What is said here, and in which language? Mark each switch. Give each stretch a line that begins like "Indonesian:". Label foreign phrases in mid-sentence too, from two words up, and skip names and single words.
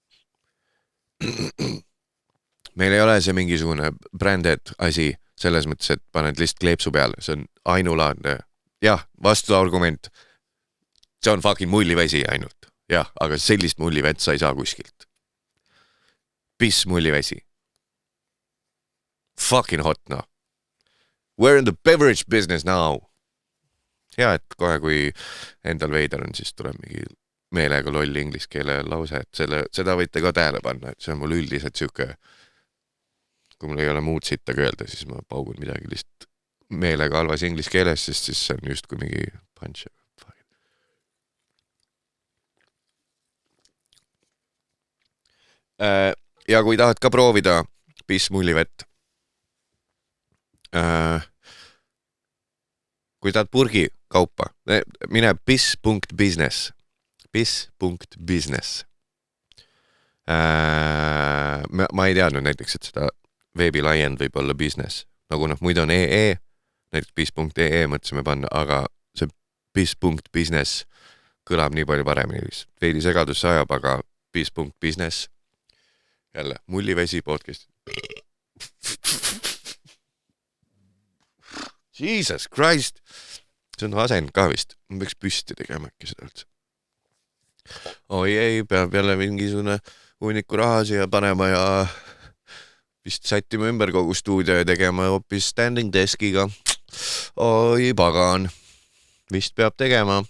Estonian: Meil ei ole see mingisugune bränded asi selles mõttes, et paned lihtsalt kleepsu peale. See on ainulaadne. Jah, vastuargument. See on fucking mullivesi ainult. Jah, aga sellist mullivett sa ei saa kuskilt. Piss mullivesi.
English: Fucking hot now. We're in the beverage business now.
Estonian: Ja, et kohe kui endal veider on, siis tuleb mingi meelega loll inglise keele lause, et seda võite ka tähele panna, et see on mul üldiselt siuke, kui mul ei ole muud sitta öelda, siis ma paugun midagi lihtsalt meelega halvas inglise keeles, sest siis see on just kui mingi punch. Ja kui tahad ka proovida piss mullivett, kui tahad purgi kaupa, mine piss.business. Piss.business. Ma ei teadnud näiteks, et seda veebilaiend võib olla business. Nagu muidu on EE, näiteks piss.ee mõtlesime panna, aga see piss.business kõlab nii palju paremini. Veidi segadus ajab, aga piss.business. Jälle, mullivesi podcast. Jesus Christ! See on asend ka vist. Ma peaks püsti tegema äkki seda üldse. Oi ei, peab jälle mingisugune hunniku raha siia panema ja vist sättima ümber kogu stuudio ja tegema hoopis
English: standing deskiga.
Estonian: Oi pagan. Vist peab tegema.